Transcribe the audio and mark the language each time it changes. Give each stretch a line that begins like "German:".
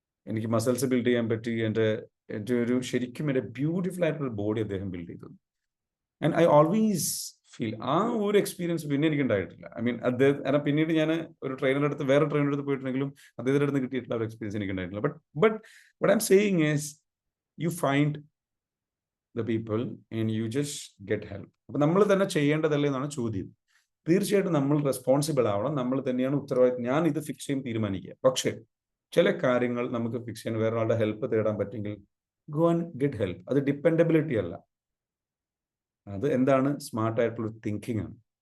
Malayalam: എനിക്ക് muscles build ചെയ്യാൻ പറ്റി. എൻ്റെ ഒരു ശരിക്കും എൻ്റെ ബ്യൂട്ടിഫുൾ ആയിട്ടുള്ള ബോഡി അദ്ദേഹം ബിൽഡ് ചെയ്തു.
English: and I always feel
Malayalam: ആ ഒരു എക്സ്പീരിയൻസ് പിന്നെ എനിക്ക് ഉണ്ടായിട്ടില്ല. അദ്ദേഹം പിന്നീട് ഞാൻ ഒരു ട്രെയിനറുടെ അടുത്ത്, വേറെ ട്രെയിനറുടെ അടുത്ത് പോയിട്ടുണ്ടെങ്കിലും അദ്ദേഹത്തിൻ്റെ അടുത്ത് കിട്ടിയിട്ടുള്ള ഒരു എക്സ്പീരിയൻസ് എനിക്ക് ഉണ്ടായിട്ടില്ല.
English: But what I'm saying is you find the people and you just get help.
Malayalam: അപ്പം നമ്മൾ തന്നെ ചെയ്യേണ്ടതല്ലേ എന്നാണ് ചോദ്യം. തീർച്ചയായിട്ടും നമ്മൾ റെസ്പോൺസിബിൾ ആവണം. നമ്മൾ തന്നെയാണ് ഉത്തരവാദിത്വം. ഞാൻ ഇത് ഫിക്സ് ചെയ്യും തീരുമാനിക്കുക. പക്ഷേ ചില കാര്യങ്ങൾ നമുക്ക് ഫിക്സ് ചെയ്യാൻ വേറെ ആളുടെ ഹെൽപ്പ് തേടാൻ പറ്റുമെങ്കിൽ
English: Go and get help.
Malayalam: അത് ഡിപ്പെൻഡബിലിറ്റി അല്ല, അത് എന്താണ്, സ്മാർട്ടായിട്ടുള്ള തിങ്കിങ് ആണ്.